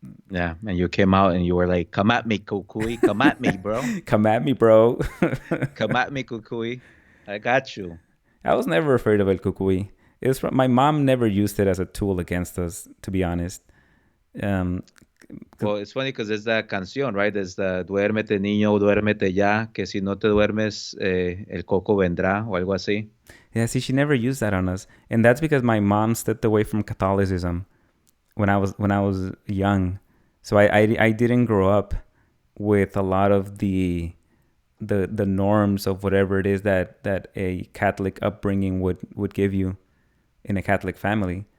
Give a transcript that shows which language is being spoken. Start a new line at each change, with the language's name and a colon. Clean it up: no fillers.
English: Yeah, and you came out and you were like, "Come at me, Cucuy. Come at me, bro. Come at me, bro. Come at me, Cucuy. I got you." I was never afraid of El Cucuy. My mom never used it as a tool against us, to be honest. Um, Well, it's funny because there's that canción, right? There's the
Spanish: duérmete, niño, duérmete ya, que si no te duermes, el coco vendrá, o algo así.
English: yeah, see, she never used that on us, and that's because my mom stepped away from Catholicism when I was young. So I didn't grow up with a lot of the norms of whatever it is that a Catholic upbringing would give you in a Catholic family.